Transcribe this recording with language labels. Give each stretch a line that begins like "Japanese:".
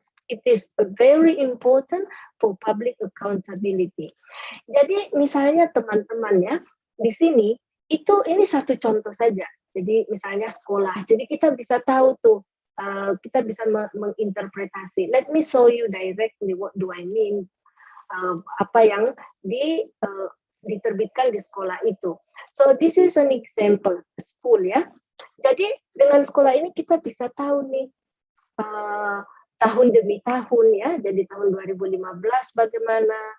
English: It is very important for public accountability.
Indonesian: Jadi misalnya teman-teman ya, di sini ini satu contoh saja. Jadi misalnya sekolah. Jadi kita bisa tahu tuh, kita bisa menginterpretasi.
English: Let me show you directly what do I mean.
Indonesian: Apa yang diterbitkan di sekolah itu.
English: So this is an example school ya.
Indonesian: Jadi dengan sekolah ini kita bisa tahu nih tahun demi tahun ya. Jadi tahun 2015 bagaimana,